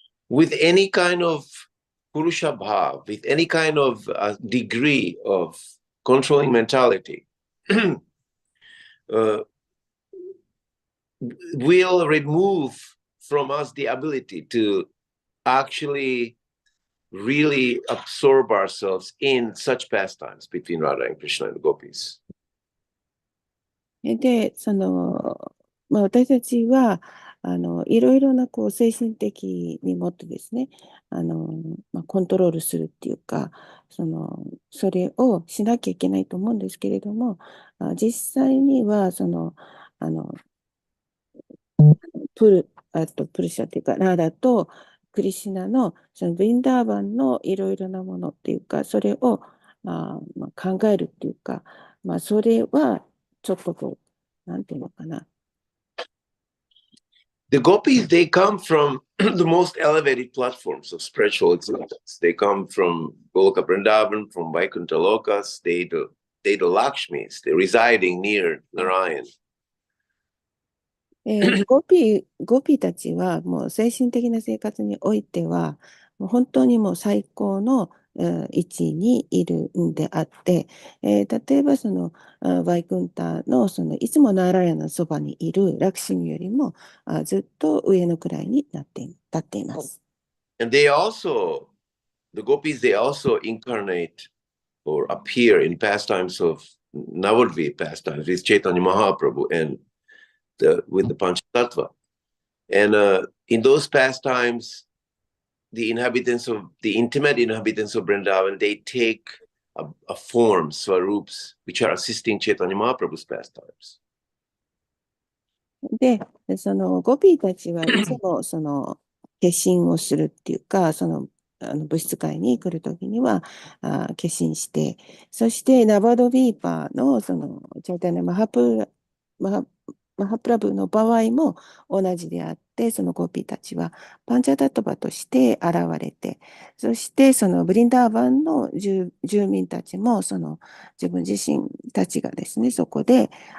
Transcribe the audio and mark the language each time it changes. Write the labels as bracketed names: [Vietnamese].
[English] With any kind of Purusha Bhav, with any kind of degree of controlling mentality, will remove from us the ability to actually really absorb ourselves in such pastimes between Radha and Krishna and the gopis. [Japanese] で、私たちは、いろいろな精神的にもってですね、コントロールするっていうか、それをしなきゃいけないと思うんですけれども、実際には、あの、プルシャっていうか、ラーダとクリシュナの、そのヴィンダーバンのいろいろなものっていうか、それを、考えるっていうか、それはちょっとなんていうのかな。 [English] The gopis, they come from the most elevated platforms of spiritual existence. They come from Goloka Vrindavan, from Vaikuntha Lokas, they the Lakshmis, they're residing near Narayan. [Japanese] ゴピーたちはもう精神的な生活においては、もう本当にもう最高の位置にいるんであって、例えばバイクンタのいつもナーラヤのそばにいるラクシミよりもずっと上のくらいに立っています。 [English] And they also, the gopis, they also incarnate or appear in pastimes of Navadvip pastimes with Chaitanya Mahaprabhu and with the Panchatattva. And in those pastimes, the intimate inhabitants of Vrindavan, they take a form, swarups, which are assisting Chaitanya Mahaprabhu's pastimes. [Japanese] で、ゴピーたちはいつも化身をするっていうか、物質界に来るときには化身して、そしてナバドビーパーのチャイタニャマハ、マハプラブの場合も同じであって、そのゴピーたちはパンチャタトバとして現れて、そしてそのブリンダーバンの住民たちも自分自身たちがですね、そこで